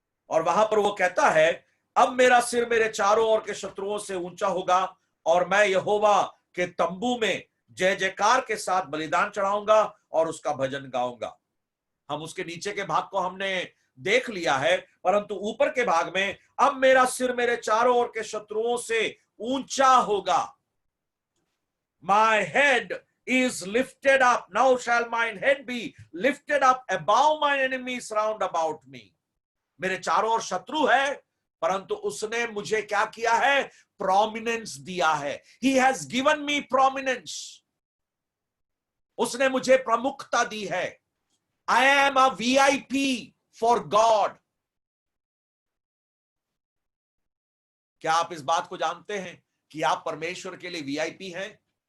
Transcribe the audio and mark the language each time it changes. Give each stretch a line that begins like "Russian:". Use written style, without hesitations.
Hindi: और वहां पर वो कहता है, अब मेरा सिर मेरे चारों ओर के शत्रुओं से ऊंचा होगा और मैं यहोवा के तंबू में जय जयकार के साथ बलिदान चढ़ाऊंगा और उसका भजन गाऊंगा। हम उसके नीचे के भाग को हमने देख लिया है, परंतु ऊपर के भाग में, अब मेरा सिर मेरे चारों ओर के शत्रुओं से ऊंचा होगा।
English: My head is lifted up. Now shall mine head be lifted up above my enemies round about me.
Hindi: मेरे चारों ओर शत्रु है, परंतु उसने मुझे क्या किया है? प्रोमिनेंस दिया है।
English: He has given me prominence.
Hindi: उसने मुझे प्रमुखता दी है।
English: I am a VIP for God.
Hindi: क्या आप इस बात को जानते हैं कि आप परमेश्वर के लिए वीआईपी हैं?